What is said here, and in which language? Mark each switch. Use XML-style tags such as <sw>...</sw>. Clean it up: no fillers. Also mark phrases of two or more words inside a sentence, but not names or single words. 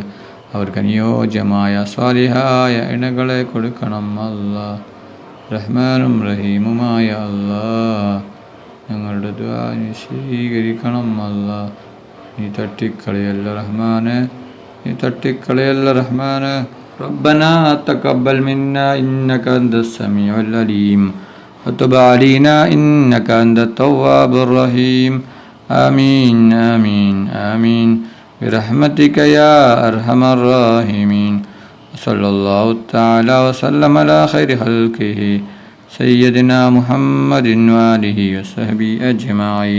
<ml>അവർക്ക് അനുയോജ്യമായ സ്വാലിഹായ ഇണകളെ കൊടുക്കണം അല്ലാ. റഹ്മാനും റഹീമുമായ അല്ലാ, ഞങ്ങളുടെ ദുആ നീ സ്വീകരിക്കണം അല്ലാ. നീ തട്ടിക്കളയല്ല റഹ്മാനെ. നീ തട്ടിക്കളയല്ല റഹ്മാനെ.</ml> <ar>ربنا تقبل منا إنك أنت السميع العليم وتب علينا إنك أنت التواب الرحيم. آمين آمين آمين برحمتك يا أرحم الراحمين. صلى الله تعالى وسلم على خير خلقه سيدنا محمد وآله وصحبه أجمعين.</ar>